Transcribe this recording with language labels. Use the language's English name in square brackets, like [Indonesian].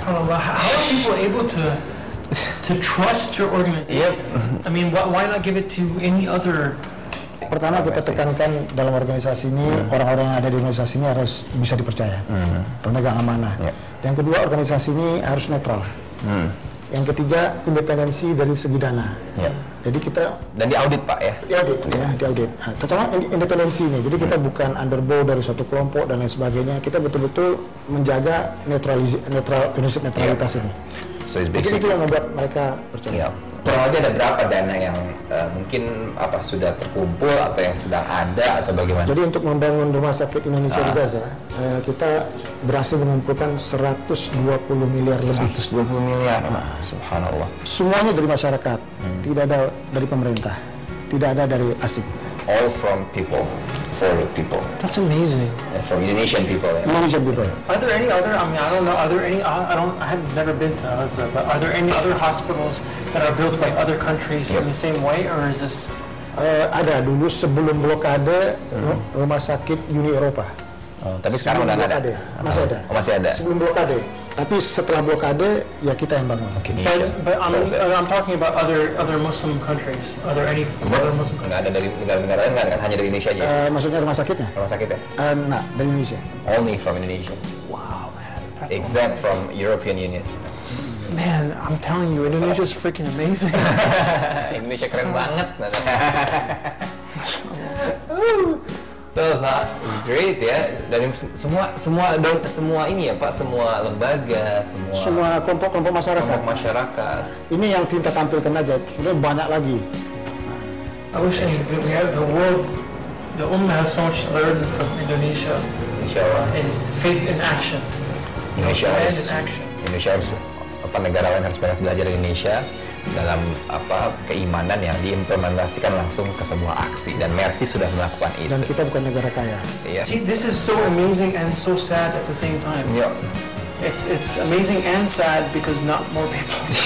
[English] How are people able to trust your organization? I mean, why not give it to any other? [Indonesian] Pertama kita tekankan dalam organisasi ini, orang-orang yang ada di organisasi ini harus bisa dipercaya, pemegang amanah. Yang kedua, organisasi ini harus netral. Yang ketiga, independensi dari segi dana. Jadi kita dan diaudit Pak ya? Diaudit. Nah, terutama independensi ini. Jadi kita bukan underbow dari suatu kelompok dan lain sebagainya. Kita betul-betul menjaga prinsip netralitas ini. [English] So [Indonesian] mungkin itu yang membuat mereka percaya. Kurang lebih ada berapa dana yang mungkin sudah terkumpul atau yang sedang ada atau bagaimana? Jadi untuk membangun Rumah Sakit Indonesia di Gaza, kita berhasil mengumpulkan 120 miliar lebih. 120 miliar, subhanallah. Semuanya dari masyarakat, tidak ada dari pemerintah, tidak ada dari asing. [English] All from people, for the people. That's amazing. From Indonesian people. Indonesian people. Are there any other? I mean, I don't know. Are there any? I have never been to Gaza, but are there any other hospitals that are built by other countries in the same way, or is this? [Indonesian] Ada dulu sebelum blokade Rumah Sakit Uni Eropa. Tapi sekarang udah nggak ada. Masih ada. Masih ada. Sebelum blokade. Tapi setelah blokade ya kita yang bangun. [English] But I'm talking about other Muslim countries. Are there any other Muslim countries? [Indonesian] Nggak ada dari negara-negara lain, nggak ada, hanya dari Indonesia aja. Maksudnya rumah sakitnya? Rumah sakitnya? Nah, dari Indonesia. [English] Only from Indonesia. Wow, man. Except from European Union. Man, I'm telling you, Indonesia's freaking amazing. [Indonesian] Indonesia keren banget. [English] So great [Indonesian] ya, dan semua ini ya Pak, semua lembaga, semua kelompok masyarakat. Ini yang kita tampilkan aja, sebenarnya banyak lagi. [English] I wish we had the world, the Ummah has so much to learn from Indonesia. In faith in action. [Indonesian] Indonesia harus negara lain harus banyak belajar dari Indonesia dalam keimanan yang diimplementasikan langsung ke sebuah aksi, dan Mercy sudah melakukan itu. Dan kita bukan negara kaya. [English] See, this is so amazing and so sad at the same time. It's amazing and sad because not more people.